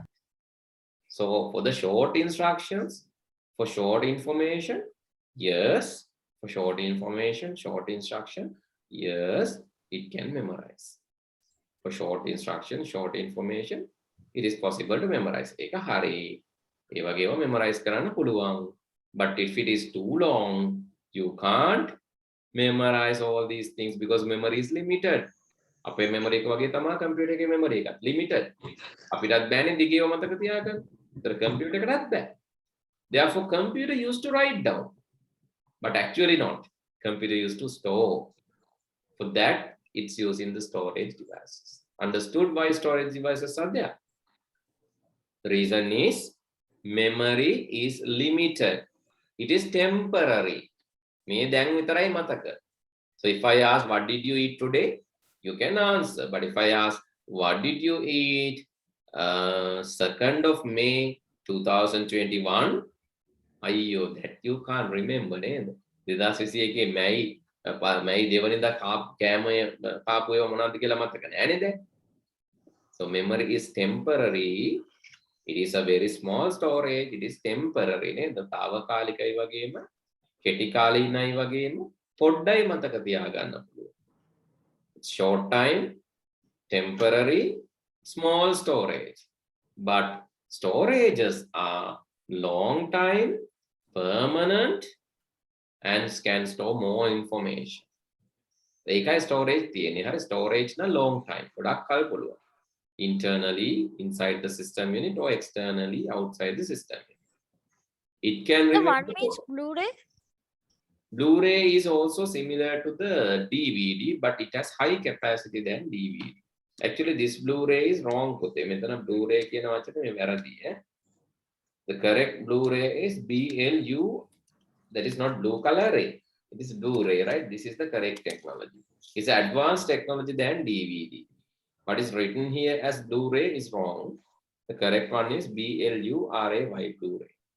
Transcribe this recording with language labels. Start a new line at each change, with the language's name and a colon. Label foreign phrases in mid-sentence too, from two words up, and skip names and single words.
English: So for the short instructions, for short information, Yes. For short information, short instruction, yes, it can memorize. For short instruction, short information, it is possible to memorize.
Sinhala: ඒක හරි. ඒ වගේම memorize කරන්න පුළුවන්.
English: But if it is too long, you can't memorize all these things because memory is limited.
Sinhala: අපේ memory එක වගේ තමයි computer එකේ memory එකත් limited. අපිටත් බෑනේ දිගේව මතක තියාගන්න. ඒතර computer එකටත් බෑ.
English: Therefore, computer used to write down, but actually not. Computer used to store. For that, it's using the storage devices. Understood why storage devices are there? The reason is memory is limited. It is temporary.
Sinhala: මේ දැන් විතරයි මතක.
English: So if I ask, what did you eat today? You can answer. But if I ask, what did you eat 2nd of May 2021? Ayyo, that you can't remember.
Sinhala: 2021 මැයි දෙවනිදා කෑම කාපු ඒවා මොනවද කියලා මතක නැහැ නේද?
English: So memory is temporary. It is a very small storage. It is temporary නේද?
Sinhala: తాවකාලිකයි වගේම කෙටි කාලීනයි වගේම පොඩ්ඩයි මතක තියාගන්න පුළුවන්.
English: Short time, temporary, small storage. But storages are long time, permanent, and can store more information.
Sinhala: ඒකයි storage තියෙන්නේ. හරි storage න
English: long time.
Sinhala: ගොඩක් කල් පුළුවන්.
English: Internally inside the system unit or externally outside the system unit. It can The one remember. means Blu-ray. Blu-ray is also similar to the DVD, but it has high capacity than DVD. Actually, this Blu-ray is wrong.
Sinhala: මෙතන Blu-ray කියන වචනේ වැරදි.
English: The correct Blu-ray is BLU. That is not blue color ray. It is Blu-ray, right? This is the correct technology. It's advanced technology than DVD. What is written here as Blu-ray is wrong. The correct one is BLURAY, Blu-ray.